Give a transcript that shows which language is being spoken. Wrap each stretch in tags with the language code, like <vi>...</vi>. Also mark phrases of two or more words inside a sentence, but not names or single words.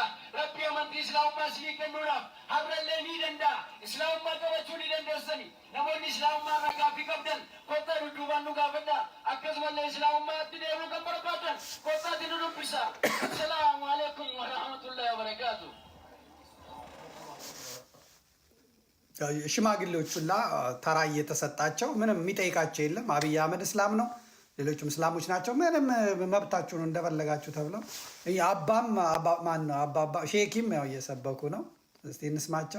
<om>Rabbi amantii islaamummaa isinii kennuudhaaf har'allee ni danda'a. Islaamummaa qabachuu ni dandeessani. Namoonni islaamummaa irraa gaaffii qabdan kottaa dudduubaan nu gaafadhaa. Akkasumallee islaamummaatti deemuu kan barbaadan kottaatti nu dubbisa.</om> <ar>السلام عليكم ورحمة الله وبركاته.</ar> <am>ሽማግሌዎቹና ተራ እየተሰጣቸው ምንም የሚጠይቃቸው የለም። አብይ አህመድ እስላም ነው፣ ሌሎችም እስላሞች ናቸው። ምንም መብታችሁ ነው እንደፈለጋችሁ ተብለው አባም ማን ነው አባባ ሼኪም ያው እየሰበኩ ነው። እስቲ እንስማቸው።</am>